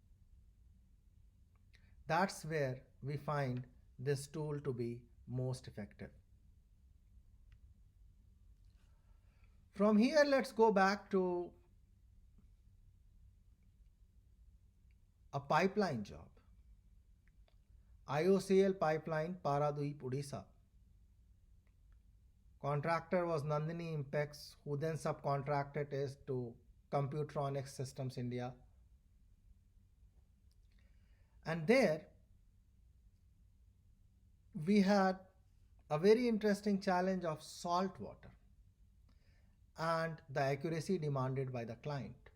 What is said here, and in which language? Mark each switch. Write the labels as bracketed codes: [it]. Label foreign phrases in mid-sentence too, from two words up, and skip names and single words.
[en] That's where we find this tool to be most effective. From here, let's go back to a pipeline job. IOCL pipeline, Paradweep, Odisha. Contractor was Nandini Impex, who then subcontracted it to Computronics Systems India. And there we had a very interesting challenge of salt water and the accuracy demanded by the client.